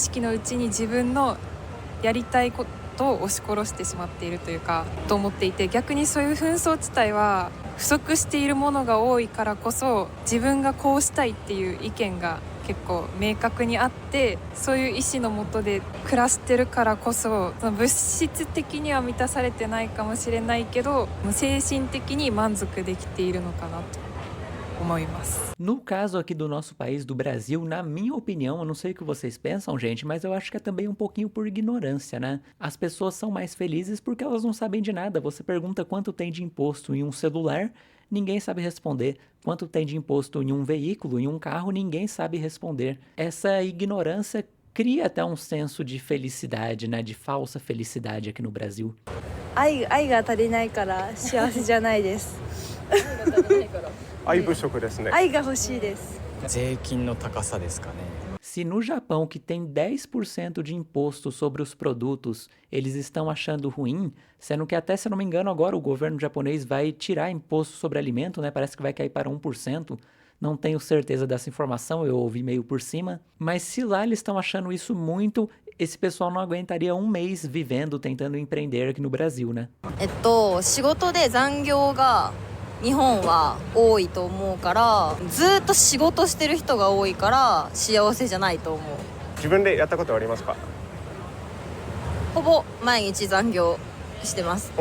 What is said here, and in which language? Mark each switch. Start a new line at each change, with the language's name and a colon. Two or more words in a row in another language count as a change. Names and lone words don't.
Japanese: 識のうちに自分のやりたいことを押し殺してしまっているというかと思っていて、逆にそういう紛争地帯は不足しているものが多いからこそ自分がこうしたいっていう意見が結構明確にあって、そういう意思のもとで暮らしてるからこそ、その物質的には満たされてないかもしれないけど精神的に満足できているのかなと。
Portuguese: No caso aqui do nosso país, do Brasil, na minha opinião, eu não sei o que vocês pensam, gente, mas eu acho que é também um pouquinho por ignorância, né? As pessoas são mais felizes porque elas não sabem de nada. Você pergunta quanto tem de imposto em um celular, ninguém sabe responder. Quanto tem de imposto em um veículo, em um carro, ninguém sabe responder. Essa ignorância cria até um senso de felicidade, né? De falsa felicidade aqui no Brasil.
Japanese: 愛が足りないから幸せじゃないです。愛不足ですね。愛が欲しいです。税金の高さですかね。
Portuguese: Se no Japão, que tem 10% de imposto sobre os produtos, eles estão achando ruim, sendo que até, se eu não me engano, agora o governo japonês vai tirar imposto sobre alimento, né? Parece que vai cair para 1%. Não tenho certeza dessa informação, eu ouvi meio por cima. Mas se lá eles estão achando isso muito, esse pessoal não aguentaria um mês vivendo, tentando empreender aqui no Brasil, né?
Japanese: 仕事で残業が日本は多いと思うから、ずっと仕事してる人が多いから幸せじゃないと思う。自分でやったことはありますか？ほぼ毎日残業してます。